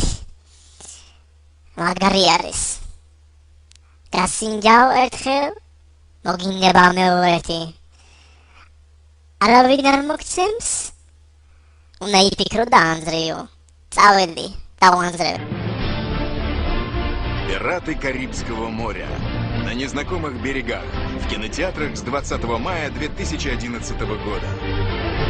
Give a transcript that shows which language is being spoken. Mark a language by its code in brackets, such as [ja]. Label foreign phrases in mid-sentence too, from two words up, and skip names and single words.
[ka] მაგარი არის. გასინჯავ ერთხელ, მოგინდება მეორეთი. არავინ არ მოგცემს? უნდა იფიქრო და ანძრიო. წავედი, დავანძრევ. [ru] Пираты Карибского моря. На незнакомых берегах. В кинотеатрах с 20 мая 2011 года.